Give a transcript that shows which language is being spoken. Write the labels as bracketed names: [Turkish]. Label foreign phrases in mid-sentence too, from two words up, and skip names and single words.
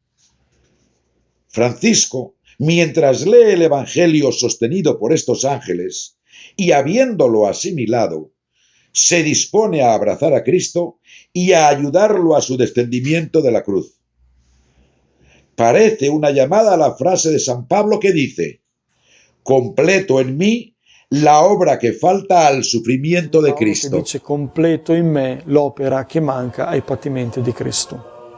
[Spanish] Francisco, mientras lee el Evangelio sostenido por estos ángeles, y habiéndolo asimilado, se dispone a abrazar a Cristo y a ayudarlo a su descendimiento de la cruz. Parece una llamada a la frase de San Pablo que dice: completo en mí la obra que falta al sufrimiento de Cristo. [Italian] Che dice completo in me l'opera che manca ai patimenti di Cristo.